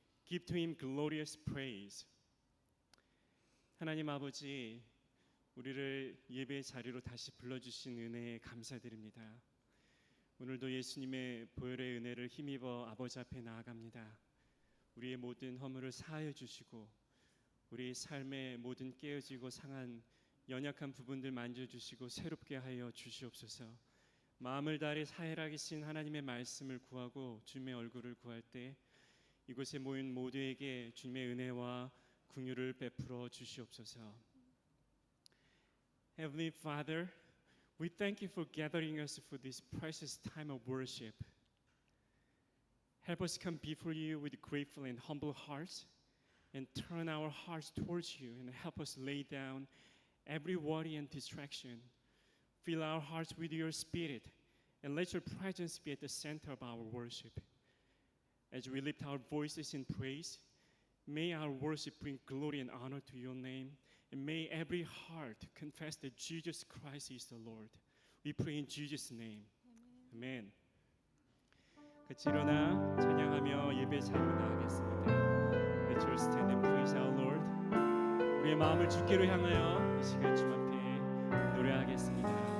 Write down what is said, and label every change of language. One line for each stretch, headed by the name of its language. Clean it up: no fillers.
English: Give to Him glorious praise.
Korean: 하나님 아버지, 우리를 예배 자리로 다시 불러주신 은혜에 감사드립니다. 오늘도 예수님의 보혈의 은혜를 힘입어 아버지 앞에 나아갑니다. 우리의 모든 허물을 사하여 주시고 우리 삶의 모든 깨어지고 상한 연약한 부분들 만져주시고 새롭게 하여 주시옵소서. 마음을 다해 사해라기신 하나님의 말씀을 구하고 주님의 얼굴을 구할 때 이곳에 모인 모두에게 주님의 은혜와 긍휼을 베풀어 주시옵소서.
English: Heavenly Father, we thank you for gathering us for this precious time of worship. Help us come before you with grateful and humble hearts and turn our hearts towards you and help us lay down every worry and distraction. Fill our hearts with your spirit and let your presence be at the center of our worship. As we lift our voices in praise, may our worship bring glory and honor to your name. And may every heart confess that Jesus Christ is the Lord. We pray in Jesus' name. Amen.
Korean: 같이 일어나 찬양하며 예배 자리로 나가겠습니다.
English: Let's all stand and praise our Lord.
Korean: 우리의 마음을 주께로 향하여 이 시간 주 앞에 노래하겠습니다.